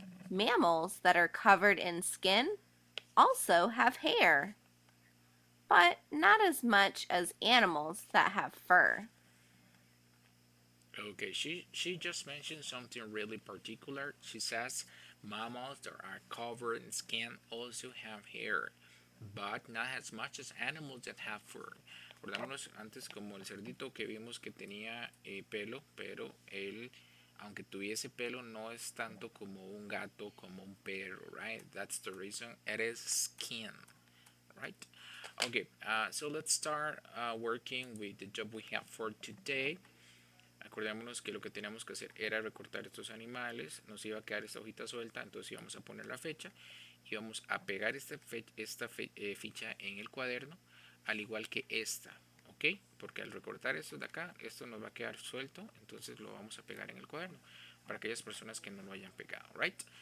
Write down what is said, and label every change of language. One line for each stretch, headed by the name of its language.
English: Mammals that are covered in skin also have hair, but not as much as animals that have fur. Okay, she just mentioned something really particular. She says mammals that are covered in skin also have hair, but not as much as animals that have fur.
Spanish: Acordémonos antes como el cerdito que vimos que tenía pelo, pero él, aunque tuviese pelo, no es tanto como un gato, como un perro,
English: right? That's the reason. It is skin, right? Okay, so let's start working with the job we have for today.
Spanish: Acordémonos que lo que teníamos que hacer era recortar estos animales, nos iba a quedar esta hojita suelta, entonces íbamos a poner la fecha y vamos a pegar esta ficha en el cuaderno, al igual que esta, ¿ok? Porque al recortar esto de acá, esto nos va a quedar suelto, entonces lo vamos a pegar en el cuaderno para aquellas personas que no lo hayan pegado,
English: right?